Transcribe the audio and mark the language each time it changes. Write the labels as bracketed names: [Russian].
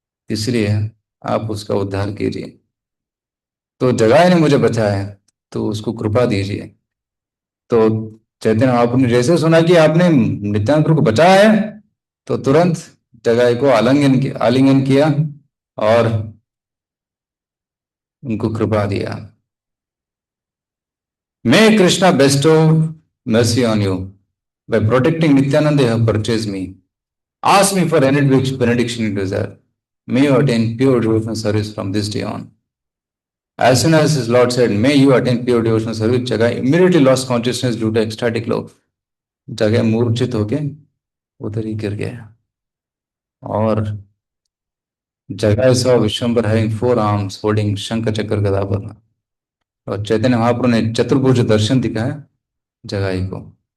[Hindi] इसलिए आप उसका उद्धार कीजिए। तो जगाए ने मुझे बचाया है, तो उसको कृपा दीजिए। तो चैतन्य महाप्रभु ने जैसे सुना कि आपने नित्यानंद प्रभु को बचाया है, तो तुरंत जगाए को आलिंगन किया और उनको कृपा दिया। [English] May Krishna bestow mercy on you. By protecting Nityananda, you have purchased me. Ask me for any benediction you desire. May you attain pure devotional service from this day on. As soon as his Lord said, May you attain pure devotional service, Jagai immediately lost consciousness due to ecstatic love. [Hindi] जगह मूर्छित होके उधर ही गिर गया। और जगह [English] saw [Hindi] Vishwambar [English] having four arms holding [Hindi] शंख चक्र गदा पद्म। और चैतन्य महाप्रभु ने चतुर्भुज दर्शन दिखाया जगाई को।